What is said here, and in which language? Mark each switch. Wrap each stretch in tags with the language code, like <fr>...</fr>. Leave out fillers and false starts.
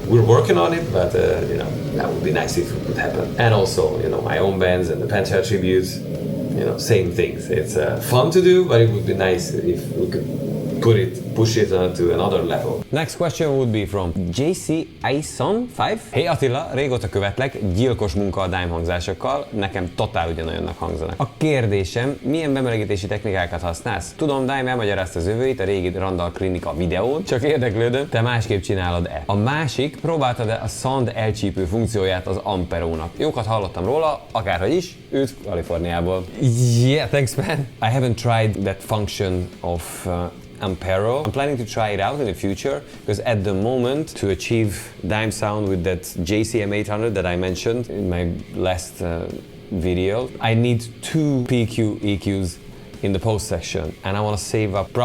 <en>We're working on it, but that would be nice if it would happen. And also, my own bands and the Pantera tributes, same things. It's fun to do, but it would be nice if we could push it to another level. Next question would be from JC Ison 5.</en> <hu>Hey Attila, régóta követlek, gyilkos munka a dime hangzásokkal, nekem totál ugyanolyannak hangzanak. A kérdésem, milyen bemelegítési technikákat használsz? Tudom, Dime elmagyarázta az övőit a régi Randall Klinika videón, csak érdeklődöm, te másképp csinálod-e? A másik, próbáltad-e a sound elcsípő funkcióját az Amperónak? Jókat hallottam róla, akárhogy is, üdv Kaliforniából.</hu> <en>Yeah, thanks man. I haven't tried that function of Ampero. I'm planning to try it out in the future, because at the moment, to achieve dime sound with that JCM 800 that I mentioned in my last video, I need 2 PQ EQs in the post section, and I want to save up.</en>